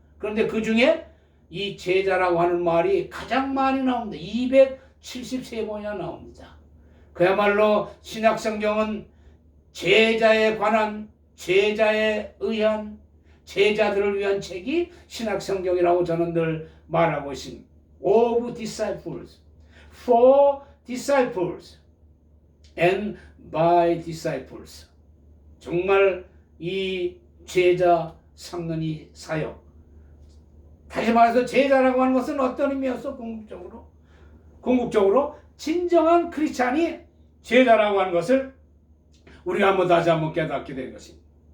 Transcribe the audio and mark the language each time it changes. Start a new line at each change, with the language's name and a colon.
Korean: 그런데 그 중에 이 제자라고 하는 말이 가장 많이 나옵니다. 273번이나 나옵니다. 그야말로 신약 성경은 제자에 관한, 제자에 의한, 제자들을 위한 책이 신약 성경이라고 저는 늘 말하고 있습니다.
English: Of disciples, for disciples, and by disciples.
Korean: 정말 이 제자 삼는 이 사역, 다시 말해서 제자라고 하는 것은 어떤 의미였어? 궁극적으로 진정한 크리스찬이 제자라고 하는 것을 우리가 다시 한번 깨닫게 된 것입니다.